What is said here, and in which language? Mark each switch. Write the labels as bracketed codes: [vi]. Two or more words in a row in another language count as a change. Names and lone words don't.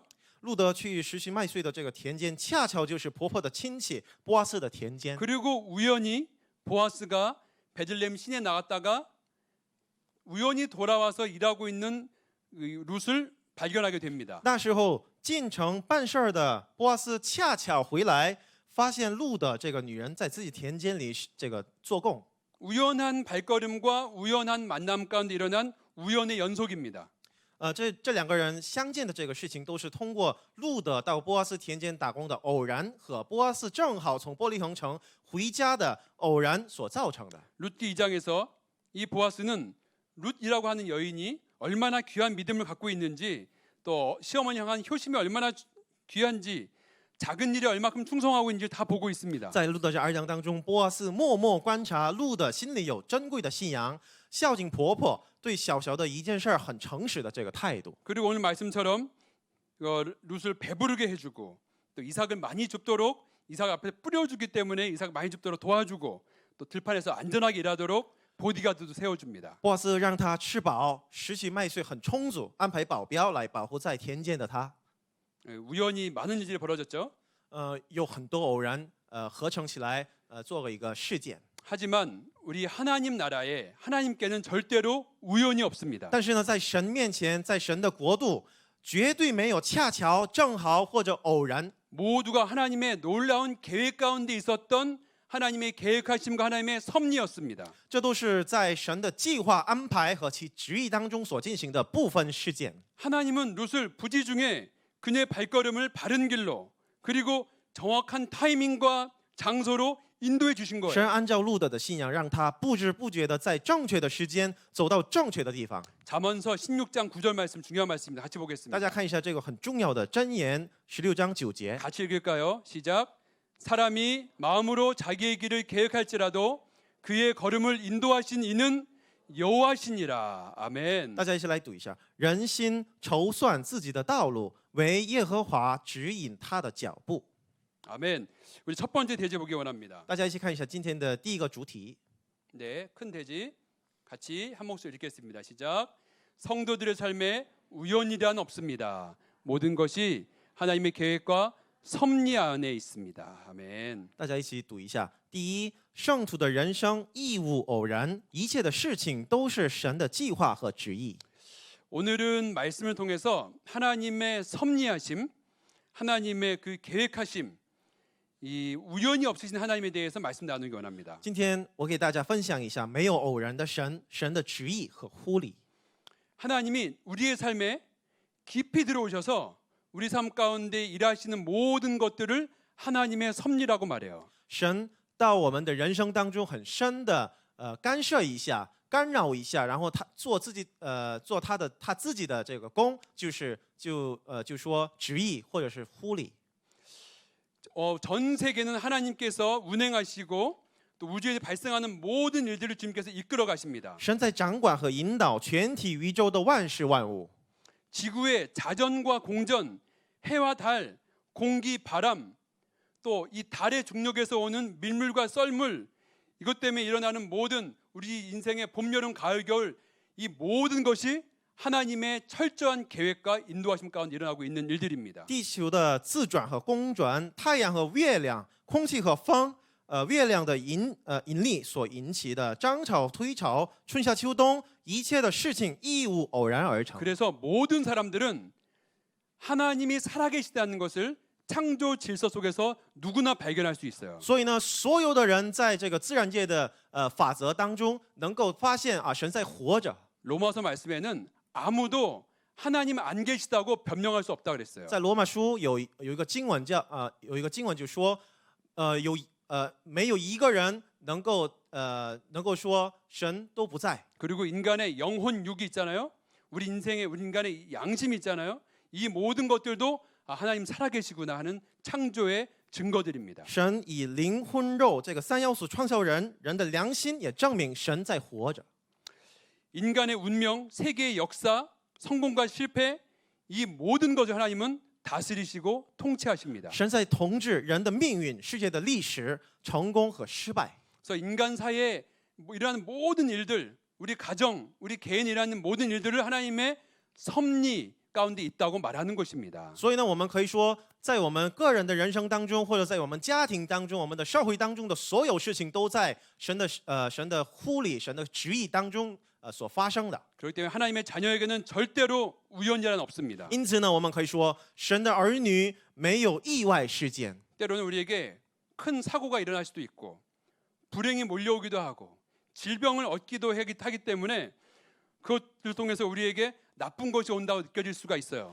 [zh] 路德去拾取麦穗的这个田间，恰巧就是婆婆的亲戚波斯的田间。 [ko] 그리고 우연히 보아스가 베들레헴 시내에 나갔다가 우연히 돌아와서 일하고 있는 룻을 발견하게 됩니다. [zh] 那时候进城办事儿的波斯恰巧回来，发现路的这个女人在自己田间里这个做工。 [ko] 우연한 발걸음과 우연한 만남 가운데 일어난 우연의 연속입니다. [zh] 这两个人相见的这个事情，都是通过路德到波阿斯田间打工的偶然，和波阿斯正好从伯利恒城回家的偶然所造成的。 [ko] 룻기 2장에서 이 보아스는 룻이라고 하는 여인이 얼마나 귀한 믿음을 갖고 있는지 또 시어머니 향한 효심이 얼마나 귀한지 작은 일에 얼마큼 충성하고 있는지 다 보고 있습니다. [zh] 在路德这2章当中，波阿斯默默观察路德心里有珍贵的信仰，孝敬婆婆，对小小的一件事很诚实的这个态度。 [ko] 그리고 오늘 말씀처럼 룻을 배부르게 해주고 또 이삭을 많이 줍도록 이삭 앞에 뿌려주기 때문에 이삭 많이 줍도록 도와주고 또 들판에서 안전하게 일하도록 보디가드도 세워줍니다. [zh] 波阿斯让他吃饱，拾取麦穗很充足，安排保镖来保护在田间的他。 [ko] 우연히 많은 일들이 벌어졌죠. [zh] 有很多偶然合成起来做了一个事件。 [ko] 하지만 우리 하나님 나라에 하나님께는 절대로 우연이 없습니다. [zh] 但是呢，在神面前，在神的国度，绝对没有恰巧、正好或者偶然。 [ko] 모두가 하나님의 놀라운 계획 가운데 있었던 하나님의 계획하심과 하나님의 섭리였습니다. [zh] 这都是在神的计划安排和其旨意当中所进行的部分事件。 [ko] 하나님은 룻을 부지 중에 그녀의 발걸음을 바른 길로 그리고 정확한 타이밍과 장소로 인도해 주신 神 거예요. [zh] 按照路德的信仰，让他不知不觉的在正确的时间走到正确的地方。 [ko] 잠언서 16장 9절 말씀 중요한 말씀입니다. 같이 大 보겠습니다. [zh] 家看一下这个很重要的箴言16章9节。 [ko] 같이 읽을까요? 시작. 사람이 마음으로 자기의 길을 계획할지라도 그의 걸음을 인도하신 이는 여호와시니라. 아멘. [zh] 大家一起来读一下：人心筹算自己的道路，唯耶和华指引他的脚步。 [ko] 아멘. 우리 첫 번째 대제 보기 원합니다. [zh] 大家一起看一下今天的第一个主题。 [ko] 네, 큰 대지 같이 한 목소리 읽겠습니다. 시작. 성도들의 삶에 우연이란 없습니다. 모든 것이 하나님의 계획과 섭리 안에 있습니다. 아멘. [zh] 大家一起读一下：第一，圣徒的人生亦无偶然，一切的事情都是神的计划和旨意。 [ko] 오늘은 말씀을 통해서 하나님의 섭리하심, 하나님의 그 계획하심, 이 우연이 없으신 하나님에 대해서 말씀 나누기 원합니다. [zh] 今天我给大家分享一下没有偶然的神，神的旨意和护理。 [ko] 하나님이 우리의 삶에 깊이 들어오셔서 우리 삶 가운데 일하시는 모든 것들을 하나님의 섭리라고 말해요. [zh] 神到我们的人生当中很深的干涉一下、干扰一下，然后他做他自己的这个工，就说旨意或者是护理。 [ko] 전 세계는 하나님께서 운행하시고 또 우주에 발생하는 모든 일들을 주님께서 이끌어 가십니다. [zh] 神在掌管和引导全体宇宙的万事万物。 [ko] 지구의 자전과 공전, 해와 달, 공기, 바람, 또 이 달의 중력에서 오는 밀물과 썰물, 이것 때문에 일어나는 모든 우리 인생의 봄, 여름, 가을, 겨울 이 모든 것이 하나님의 철저한 계획과 인도하심 가운데 일어나고 있는 일들입니다. [zh] 地球的自转和公转，太阳和月亮，空气和风，月亮的引力所引起的涨潮、退潮、春夏秋冬，一切的事情亦无偶然而成。 [ko] 그래서 모든 사람들은 하나님이 살아계시다는 것을 창조 질서 속에서 누구나 발견할 수 있어요. [zh] 所以呢，所有的人在这个自然界的法则当中，能够发现啊，神在活着。 [ko] 로마서 말씀에는 아무도 하나님 안 계시다고 변명할 수 없다 그랬어요. [zh] 在罗马书有一个经文就说，没有一个人能够说神都不在。 [ko] 그리고 인간의 영혼 육이 있잖아요. 우리 인간의 양심이 있잖아요. 이 모든 것들도 하나님 살아계시구나 하는 창조의 증거들입니다. [zh] 神以灵魂肉这个三要素创造人，人的良心也证明神在活着。 [ko] 인간의 운명, 세계의 역사, 성공과 실패 이 모든 것을 하나님은 다스리시고 통치하십니다. [zh] 神在统治人的命运、世界的历史、成功和失败。 [ko] 그래서 인간 사이에 일어나는 모든 일들, 우리 가정, 우리 개인이 일어나는 모든 일들을 하나님의 섭리 가운데 있다고 말하는 것입니다. [zh] 所以呢，我们可以说，在我们个人的人生当中，或者在我们家庭当中、我们的社会当中的所有事情，都在神的护理、神的旨意当中所发生的。 [ko] 그렇기 때문에 하나님의 자녀에게는 절대로 우연이란 없습니다. [zh] 因此呢，我们可以说，神的儿女没有意外事件。 [ko] 때로는 우리에게 큰 사고가 일어날 수도 있고 불행이 몰려오기도 하고 질병을 얻기도 하기 때문에 그것을 통해서 우리에게 나쁜 것이 온다고 느껴질 수가 있어요.